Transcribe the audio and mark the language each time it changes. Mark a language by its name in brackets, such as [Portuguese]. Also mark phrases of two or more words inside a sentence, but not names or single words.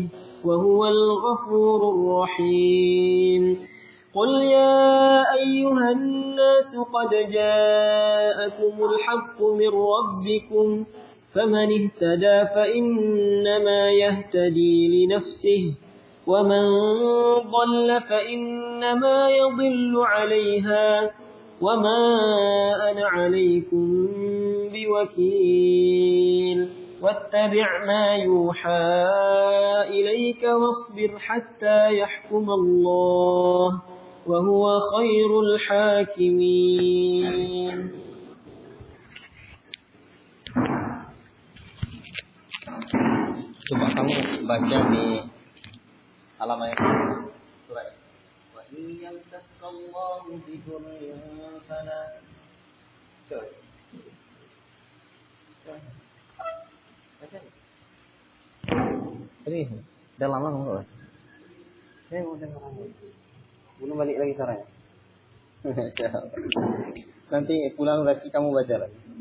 [Arabic] وهو الغفور الرحيم قل يا أيها الناس قد جاءكم الحق من ربكم فمن اهتدى فإنما يهتدي لنفسه ومن ضل فإنما يضل عليها وما أنا عليكم بوكيل واتبع ما يوحى إليك واصبر حتى يحكم الله وهو خير الحاكمين. [Indonesian] Coba kamu baca di halaman surah ini. [Arabic] وإن يمسسك الله بضر فلا. [Indonesian] Baca. Ini udah lama kamu baca? Saya udah lama. Belum balik lagi caranya. Nanti pulang lagi kamu baca lagi.